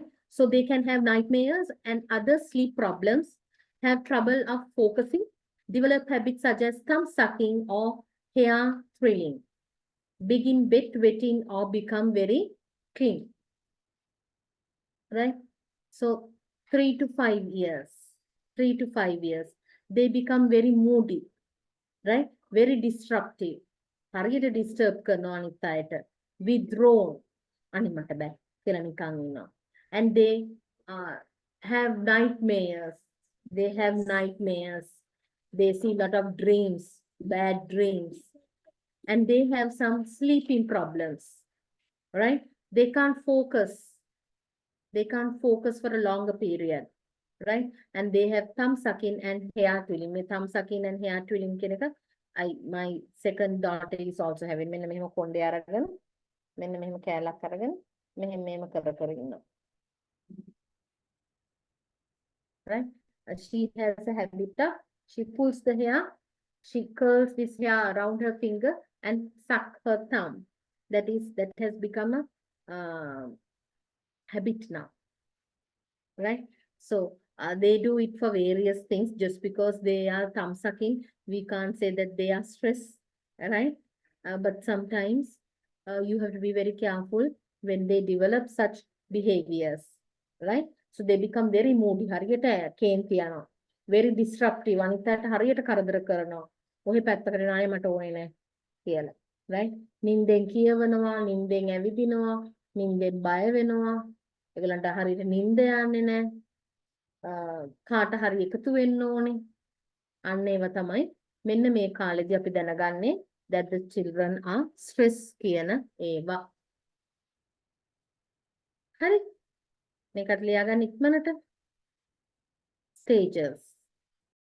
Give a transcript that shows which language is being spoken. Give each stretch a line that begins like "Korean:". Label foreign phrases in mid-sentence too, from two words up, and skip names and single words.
English: So they can have nightmares and other sleep problems, have trouble of focusing, develop habits such as thumb sucking or hair thrilling, begin wetting or become very clean, right? So 3 to 5 years, 3 to 5 years, they become very moody, right? Very disruptive.
Sinhala: හරියට disturb කරනවා අනිත් අයට. Withdrawn. අනේ මට බෑ කියලා නිකන් ඉන්නවා.
English: And they have nightmares. They have nightmares. They see a lot of dreams, bad dreams. And they have some sleeping problems, right? They can't focus. They can't focus for a longer period, right? And they have thumb sucking and hair twirling. මේ thumb sucking and hair twirling
Sinhala: කියන එක
English: my second daughter is also having.
Sinhala: මෙන්න මෙහෙම කොණ්ඩේ අරගෙන මෙන්න මෙහෙම කෑල්ලක් අරගෙන මෙහෙම මෙහෙම කර කර ඉන්නවා.
English: Right? She has a habit of, she pulls the hair, she curls this hair around her finger and suck her thumb. That has become a habit now, right? So they do it for various things. Just because they are thumb sucking, we can't say that they are stressed, right? But sometimes you have to be very careful when they develop such behaviors, right? So they become very moody.
Sinhala: හරියට කේන්ති යනවා.
English: Very disruptive.
Sinhala: අනිත් අයට හරියට කරදර කරනවා. ඔහි පැත්තකට නාය මට ඕනේ නැහැ කියලා. Right? නින්දෙන් කියවනවා, නින්දෙන් ඇවිදිනවා, නින්දෙන් බය වෙනවා. ඒගොල්ලන්ට හරියට නින්ද යන්නේ නැහැ. කාට හරි එකතු වෙන්න ඕනේ. අන්න ඒව තමයි මෙන්න මේ කාලෙදී අපි දැනගන්නේ
English: that the children are stress
Sinhala: කියන ඒවා. හරි. මේකට ලියා ගන්න ඉක්මනට.
English: Stages.